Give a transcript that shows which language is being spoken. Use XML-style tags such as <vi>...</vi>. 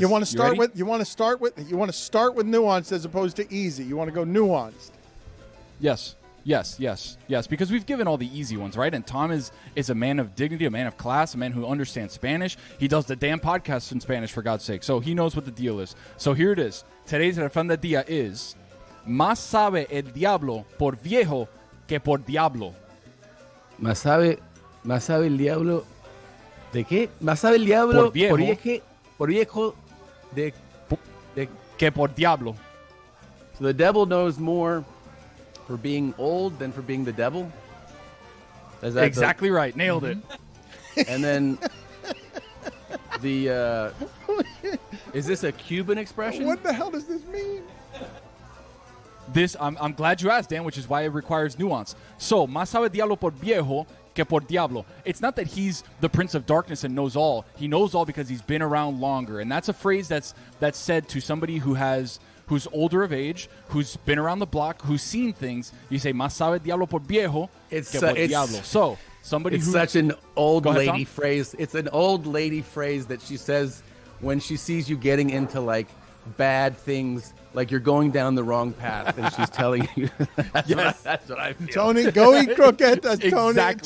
<en>You want to start with nuance as opposed to easy. You want to go nuanced. Yes. Because we've given all the easy ones, right? And Tom is a man of dignity, a man of class, a man who understands Spanish. He does the damn podcast in Spanish, for God's sake. So he knows what the deal is. So here it is. Today's</en> <es>Refan del Dia is Más sabe el diablo por viejo que por diablo. Más sabe el diablo ¿de qué? Más sabe el diablo por viejo de que por diablo.</es> <en>So the devil knows more for being old than for being the devil? Is that exactly right. Nailed it. And then is this a Cuban expression? What the hell does this mean? I'm glad you asked, Dan, which is why it requires nuance.</en> <es>So, más sabe diablo por viejo que por diablo.</es> <en>It's not that he's the prince of darkness and knows all. He knows all because he's been around longer. And that's a phrase that's said to somebody who's older of age, who's been around the block, who's seen things. You say,</en> <es>más sabe diablo por viejo que por diablo.</es> <en>So, it's such an old lady phrase. It's an old lady phrase that she says when she sees you getting into, like, bad things, like you're going down the wrong path, and she's telling you. That's what I feel. Tony, go eat croquetas, Tony. Exactly.</en>